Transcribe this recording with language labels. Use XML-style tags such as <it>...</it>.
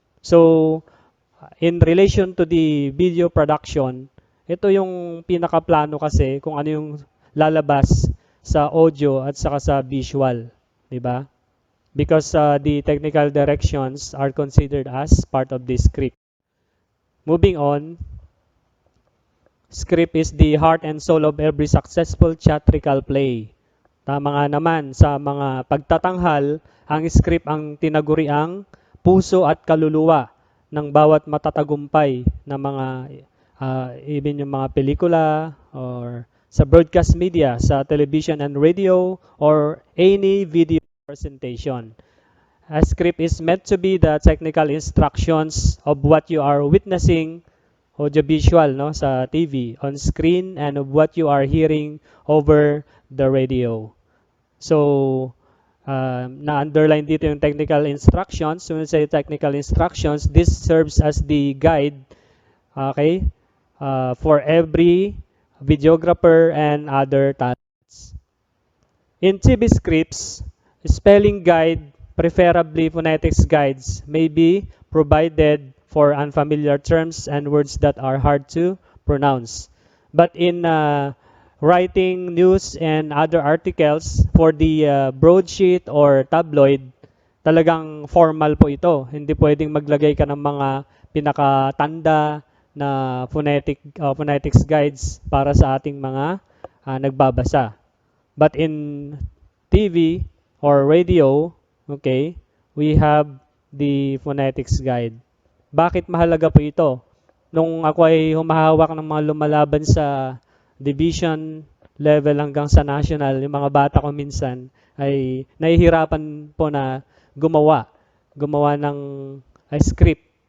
<en>So, in relation to the video production,</en> <tl>ito yung pinakaplano kasi kung ano yung lalabas sa audio at saka sa visual, di ba?</tl> <en>Because the technical directions are considered as part of the script. Moving on, script is the heart and soul of every successful theatrical play.</en> <tl>Tama nga naman, sa mga pagtatanghal, ang script ang tinaguriang puso at kaluluwa ng bawat matatagumpay na mga,</tl> <en>even</en> <tl>yung mga pelikula or sa broadcast media, sa</tl> <en>television and radio, or any video presentation. A script is meant to be the technical instructions of what you are witnessing, audiovisual,</en> <tl>no, sa TV,</tl> <en>on screen, and of what you are hearing over the radio.</en> <tl>So, na-underline dito yung technical instructions.</tl> <en>When we say technical instructions, this serves as the guide, okay, for every videographer and other talents. In TV scripts, spelling guide, preferably phonetics guides, may be provided for unfamiliar terms and words that are hard to pronounce. But in writing news and other articles for the broadsheet or tabloid,</en> <tl>talagang formal po ito. Hindi pwedeng maglagay ka ng mga pinakatanda na phonetics guides para sa ating mga nagbabasa.</tl> <en>But in TV or radio, okay, we have the phonetics guide.</en> <tl>Bakit mahalaga po ito? Nung ako ay humahawak ng mga lumalaban sa division level hanggang sa national, yung mga bata ko minsan ay nahihirapan po na gumawa ng script.</tl>